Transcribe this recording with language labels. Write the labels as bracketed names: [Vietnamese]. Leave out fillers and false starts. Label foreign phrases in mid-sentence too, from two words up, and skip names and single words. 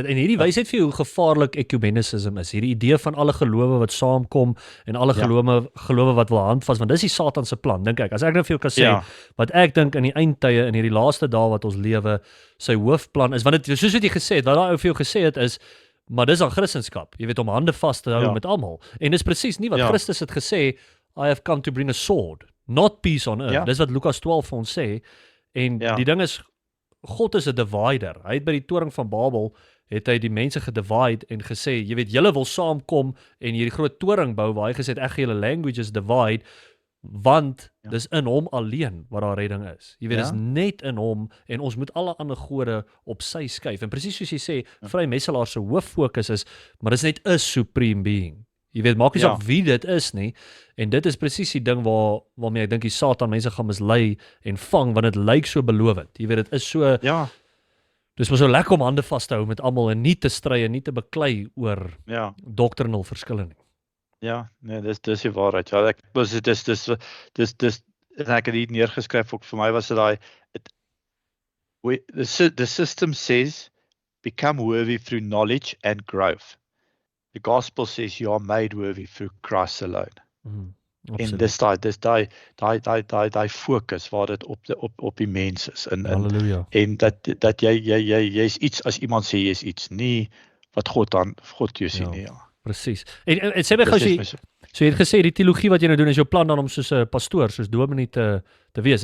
[Afrikaans] En hierdie wys net vir hoe gevaarlik ecumenisme is. Hierdie idee van alle gelowe wat saamkom en alle gelowe wat wil handvas, want dis die Satan se plan, dink ek. As ek nou vir jou kan sê, wat ek dink in die eindtye in hierdie laaste dae wat ons lewe, sy hoofplan is, want dit soos wat jy gesê het, wat daai ou vir jou gesê het is, maar dis aan Christendom. Jy weet om hande vas te hou met almal. En dis presies nie wat Christus het gesê, [English] I have come to bring a sword, not peace on earth. [Afrikaans] Dis wat Lukas 12 vir ons sê. En die ding is, God is 'n divider. Hy het by die toring van Babel het hy die mense gedivide en gesê, jy weet, julle wil saamkom en hierdie groot toring bou waar hy gesê het, ek gaan julle [English] languages divide, [Afrikaans] want dis in hom alleen wat daar redding is. Jy weet, dis net in hom en ons moet alle ander gode op sy skuif. En presies soos jy sê, Vrymesselaars se hooffokus is, maar dis net 'n supreme being. Jy weet, maak nie saak wie dit is nie, en dit is presies die ding waarmee ek dink die Satan mense gaan mislei en vang, want dit lyk so belovend. Jy weet, dit is so, dis maar so lekker om hande vas te hou met almal en nie te stry en nie te beklei oor doctrinal verskille nie. Ja, nee, dis die waarheid. Ja, en ek het hier neergeskryf ook vir my was dit daai [English] the system says become worthy through knowledge and growth. the gospel says you are made worthy through Christ alone. [Afrikaans] En Absoluut. dis daai fokus waar dit op die mens is Halleluja. en dat jy's iets as iemand sê jy's iets, nie wat God jou sien nie. Ja. Presies. En sê my gou so jy het gesê die teologie wat jy nou doen is jou plan dan om soos 'n pastoor, soos dominee te wees.